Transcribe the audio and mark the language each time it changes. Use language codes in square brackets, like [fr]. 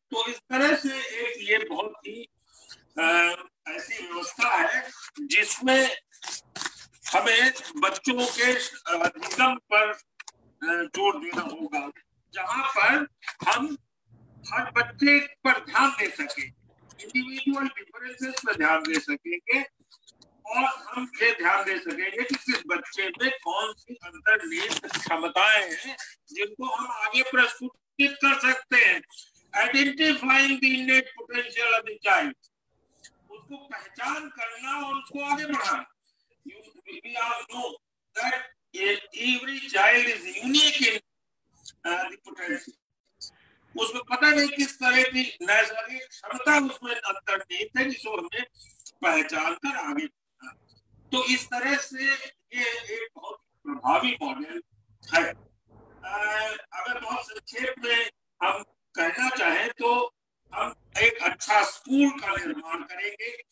[hi] तो इस तरह से एक ये बहुत ही ऐसी व्यवस्था है जिसमें हमें बच्चों के अधिगम पर जोर देना होगा, जहां पर हम हर बच्चे पर ध्यान दे सके, इंडिविजुअल डिफरेंसेस पर ध्यान दे सकेंगे और हम ये ध्यान दे सकेंगे कि किस बच्चे में कौन सी अंतर्निहित क्षमताएं हैं जिनको हम आगे प्रस्तुत कर सकते हैं। [en] identifying the innate potential of the child, [hi] उसको पहचान करना और उसको आगे बढ़ाना। [en] We all know that every child is unique in the potential. [hi] उसमें पता नहीं किस तरह की नैसर्गिक क्षमता उसमें अंतर्निहित है जिसको हमें पहचान कर आगे बढ़ाना। तो इस तरह से ये एक बहुत प्रभावी मॉडल है। अगर बहुत संक्षेप में हम कहना चाहें तो हम एक अच्छा स्कूल का निर्माण करेंगे